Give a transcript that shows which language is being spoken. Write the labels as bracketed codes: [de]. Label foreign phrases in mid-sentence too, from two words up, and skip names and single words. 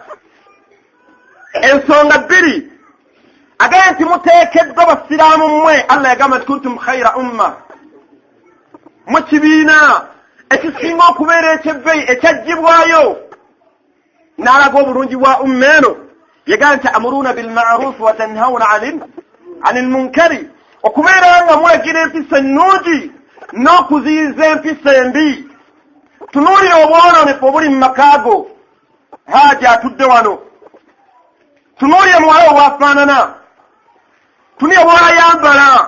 [lg] Ensonga 2 agamba nti muteekeddwa basiraamu mmwe. Allah yagamba nti [ar] كنتم خير أمة. [lg] Mu kibiina ekisinga okubeera ekyebbeeyi ekyaggyibwayo. N'alaga obulungi bwa umma eno. Yagamba nti [ar] تأمرون بالمعروف وتنهون عن المنكر. [lg] Okubeera nga mulagira empisa ennungi n'okuziyiza empisa embi. Tunuulira obwononefu obuli mu makaago. Haja atudde wano. Tunuulire muwala obwafaanana. Tunuulire bw'ayambala.